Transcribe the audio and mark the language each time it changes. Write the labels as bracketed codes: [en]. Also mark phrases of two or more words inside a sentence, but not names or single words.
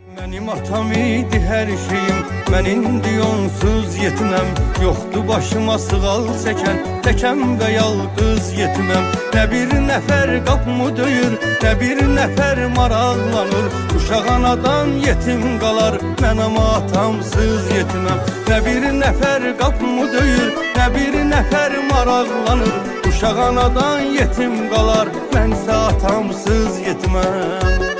[tr] Benim atam idi her şeyim, ben indi onsuz yetimem. Yoktu başıma sığal çeken, tekem ve yalqız yetimem. [az] Ne bir nefer qapımı döyür, ne bir nefer maraqlanır. Uşaq anadan yetim qalar, mən ama atamsız yetimem. Ne bir nefer qapımı döyür, ne bir nefer maraqlanır. Uşaq anadan yetim qalar, mənsə atamsız yetimem.